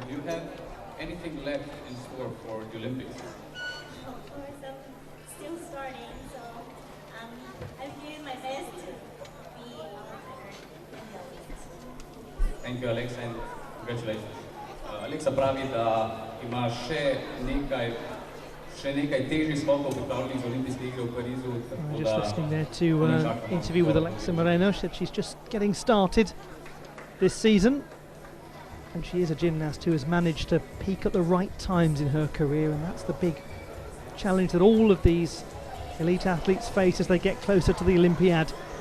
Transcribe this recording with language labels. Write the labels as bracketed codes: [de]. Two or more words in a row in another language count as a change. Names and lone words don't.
[en] Do you have anything left in store for the Olympics? Of course, I'm still starting, so I'm doing my best to be better than the Olympics. Thank you, Alexa, and congratulations. [sl] Alexa pravi, da ima še nekaj težjih skokov pripravljenih za olimpijske igre v Parizu. [en] Just listening there to an interview with Alexa Moreno. She said she's just getting started this season, and she is a gymnast who has managed to peak at the right times in her career, and that's the big challenge that all of these elite athletes face as they get closer to the Olympiad.